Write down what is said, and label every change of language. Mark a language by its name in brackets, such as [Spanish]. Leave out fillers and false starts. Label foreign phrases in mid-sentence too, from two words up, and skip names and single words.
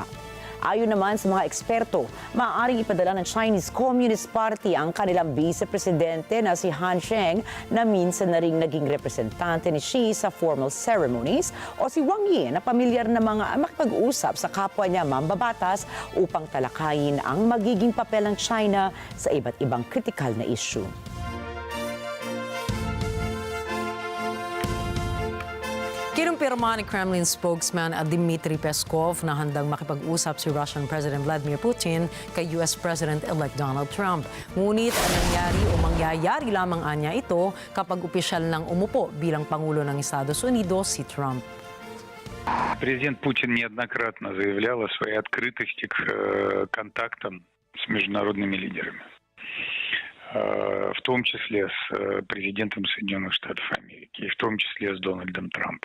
[Filipino] Ayon naman sa mga eksperto, maaaring ipadala ng Chinese Communist Party ang kanilang vice-presidente na si Han Zheng na minsan na ring naging representante ni Xi sa [English] formal ceremonies [Filipino] o si Wang Yi na pamilyar na mga makipag-usap sa kapwa niya mambabatas upang talakayin ang magiging papel ng China sa iba't ibang kritikal na issue. Kinumpirma ni [English] Kremlin spokesman [Filipino] Dmitry Peskov na handang makipag-usap si [English] Russian President [Filipino] Vladimir Putin kay [English] US President-elect [Filipino] Donald Trump. Ngunit nangyari o mangyayari lamang anya ito kapag opisyal nang umupo bilang Pangulo ng Estados Unidos si Trump. [Russian] Президент Путин неоднократно заявлял о своей открытости к контактам с международными лидерами, в том числе с президентом Соединенных Штатов Америки, и в том числе с Дональдом Трампом.